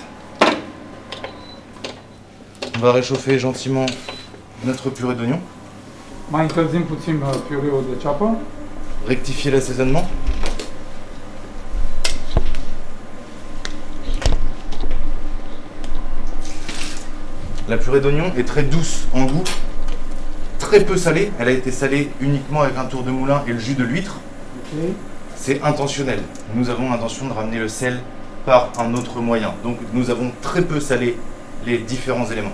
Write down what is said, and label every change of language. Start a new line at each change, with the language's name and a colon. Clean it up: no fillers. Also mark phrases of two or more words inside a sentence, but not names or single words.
French: On va réchauffer gentiment notre purée d'oignon.
Romanian: Mai încălzim puțin piureul de ceapă.
French: Rectifier l'assaisonnement. La purée d'oignon est très douce en goût, très peu salée. Elle a été salée uniquement avec un tour de moulin et le jus de l'huître. Ok. C'est intentionnel. Nous avons l'intention de ramener le sel par un autre moyen. Donc nous avons très peu salé les différents éléments.